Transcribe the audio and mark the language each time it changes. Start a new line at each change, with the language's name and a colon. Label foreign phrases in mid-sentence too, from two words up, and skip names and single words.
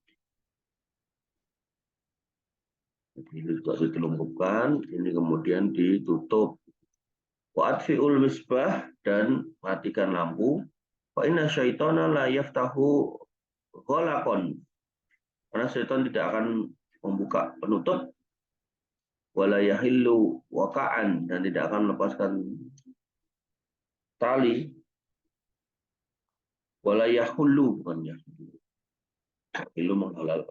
Indonesian: Jadi ini juga dilungkupkan, ini kemudian ditutup.
Arabic: وأطفئ المصباح,
Indonesian: dan matikan lampu.
Arabic: فإن الشيطان لا يفتح غلقا,
Indonesian: karena syaitan tidak akan membuka penutup.
Arabic: ولا يحل وكاء,
Indonesian: dan tidak akan melepaskan tali.
Arabic: ولا يحل,
Indonesian: bukan yahullu, yahillu menghalalkan.